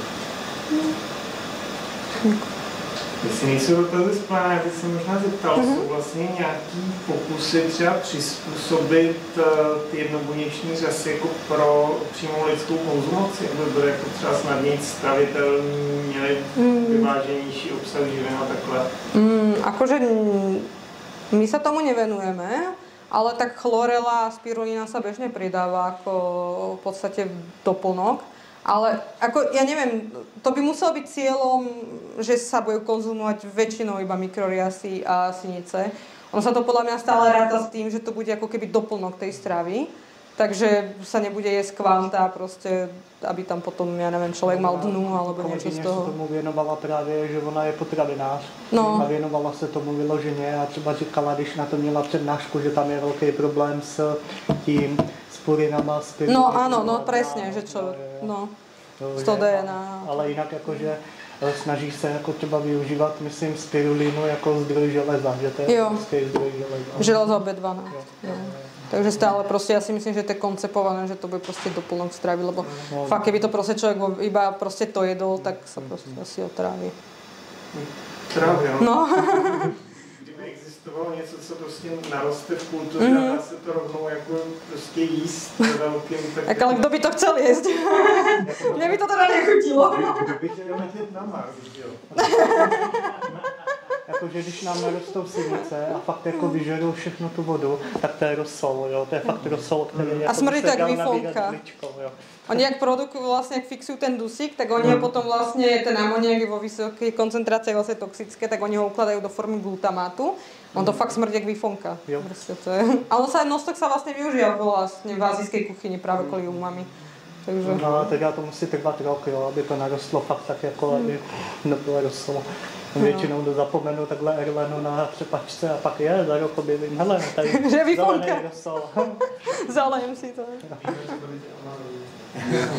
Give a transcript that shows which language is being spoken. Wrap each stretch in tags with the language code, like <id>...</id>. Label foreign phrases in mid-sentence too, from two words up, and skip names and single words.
<cs>Jestli nejsou dotazy správné, bych se možná zeptal, jsou vlastně nějaký pokusy třeba přizpůsobit ty jednobuněční řasy jako pro přímou lidskou konzumaci, aby byly jako třeba snadněji stravitelný, měly vyváženější obsah živin a takhle?</cs> <sk>Akože my sa tomu nevenujeme, ale tak chlorela a spirulína sa bežne pridáva ako v podstate doplnok. Ale ako, ja neviem, to by muselo byť cieľom, že sa budú konzumovať väčšinou iba mikroriasy a sinice. Ono sa to podľa mňa stále ráta s tým, že to bude ako keby doplnok tej stravy. Takže sa nebude jesť kvanta, proste, aby tam potom, ja neviem, človek mal dnu alebo niečo z toho.</sk> <cs>Se tomu věnovala právě, že ona je potravinář a věnovala se tomu vyloženě a třeba říkala, když na to měla přednášku, že tam je velký problém s tím, s purinama, s pirinama.</cs> <sk>No áno, no presne, že čo, no, z toho DNA.</sk> <cs>Ale jinak jakože snaží se jako třeba využívat, myslím, spirulínu jako zdroj železa, že to je prostě zdroj železa.</cs> <sk>Železo B12. Takže stále proste, ja si myslím, že to je koncepované, že to bude proste doplnok stravy, lebo fakt, keby to proste človek iba proste to jedol, tak sa proste asi otráví. Tráví, no.</sk> <cs>Kdyby existovalo něco, co prostě naroste v kultuře a dá se to rovnou jako prostě jíst velkým, tak...</cs> <sk>Ale kdo by to chcel jesť? Mne by to teda nechutilo.</sk> <cs>Kdo by chtěl letět na Mars, jo? Jakože když nám narostou sinice a fakt jako vyžerou všechno tu vodu, tak to je rosol, jo, to je fakt rosol, který a smrdí to jak výfonka.</cs> <sk>Oni jak produkujú vlastne, jak fixujú ten dusík, tak oni ho potom vlastne, ten amoniak je vo vysokej koncentrácii vlastne toxické, tak oni ho ukladajú do formy glutamátu. On to fakt smrdí jak výfonka. A nostok sa vlastne využíva vlastne v azijskej kuchyni práve kvôli umami. Takže...</sk> <cs>No, teda to musí trvat rok, jo, aby to narostlo fakt tak jako, aby rostlo. Většinou to zapomenu takhle erlenu na třepačce a pak za rok objevím, hele, tady zelený rosol. Zalejem si to. No.</cs>